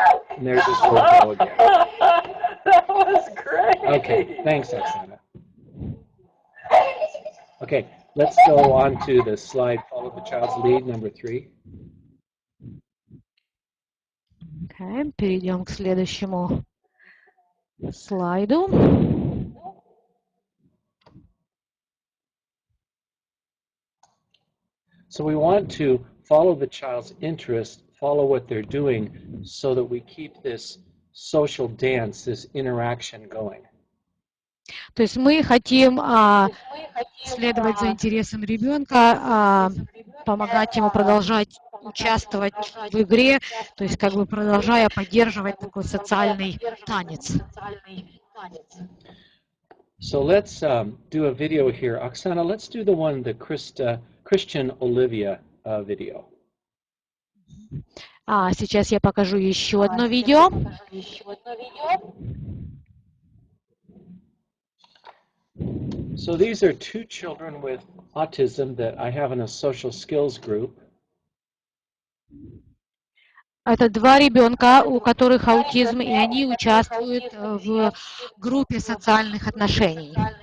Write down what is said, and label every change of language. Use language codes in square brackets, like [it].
[en] And there's his word go again. That was great. Okay, thanks, Oksana. Okay, let's go on to the slide, follow the child's lead, number 3. [ru] Okay, перейдем к следующему слайду. [en] So we want to follow the child's interest, follow what they're doing, so that we keep this social dance, this interaction going. [ru] То есть мы хотим следовать за интересом ребенка, помогать ему продолжать участвовать в игре, то есть как бы продолжая поддерживать такой социальный танец. [en] So let's do a video here. Oksana, let's do the one, the Christian Olivia video. [ru] Сейчас я покажу еще одно видео. [en] So these are 2 children with autism that I have in a social skills group. [ru] Это 2 ребенка, у которых аутизм, и они участвуют в группе социальных отношений.